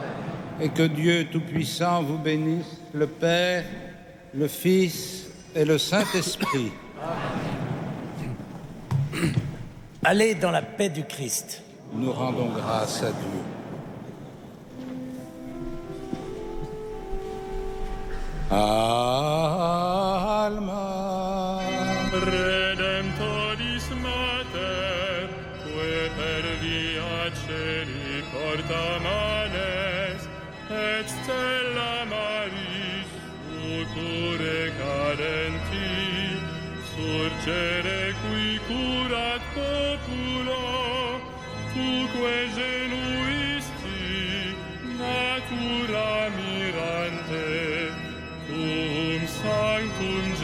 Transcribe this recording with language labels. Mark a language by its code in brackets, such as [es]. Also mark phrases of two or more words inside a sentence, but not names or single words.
[fr] Et que Dieu Tout-Puissant vous bénisse, le Père, le Fils et le Saint-Esprit. Amen. Allez dans la paix du Christ. Nous rendons grâce à Dieu. [la] Alma Redemptoris Mater, que per via celi porta manes, et stella Maris succurre cadenti, surgere qui curat populo, tuque genuisti, natura mirante, cum sanctum